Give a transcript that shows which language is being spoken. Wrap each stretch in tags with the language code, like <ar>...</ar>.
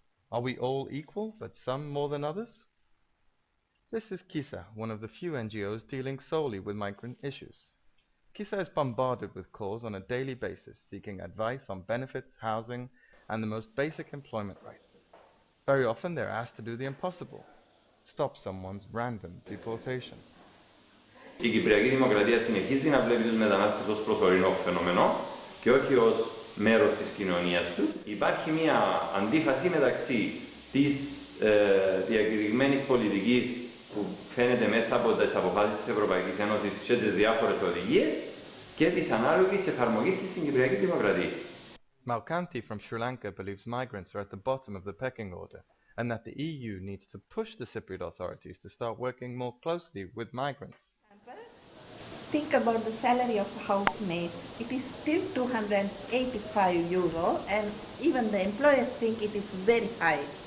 <en>Are we all equal, but some more than others? This is KISA, one of the few NGOs dealing solely with migrant issues. KISA is bombarded with calls on a daily basis, seeking advice on benefits, housing, and the most basic employment rights. Very often they're asked to do the impossible, stop someone's random deportation.</en> <el>Η Κυπριακή Δημοκρατία συνεχίζει να βλέπει τους μετανάστες ως προσωρινό φαινόμενο και όχι ως μέρος της κοινωνίας τους. Υπάρχει μια αντίφαση μεταξύ της διακηρυγμένης πολιτικής που φαίνεται μέσα από τις αποφάσεις της Ευρωπαϊκής Ένωσης και τις διάφορες οδηγίες και της ανάλογης εφαρμογής της στην Κυπριακή Δημοκρατία.</el> <en>Malkanti from Sri Lanka believes migrants are at the bottom of the pecking order and that the EU needs to push the Cypriot authorities to start working more closely with migrants. Think about the salary of a housemaid. It is still €285 and even the employers think it is very high.</en>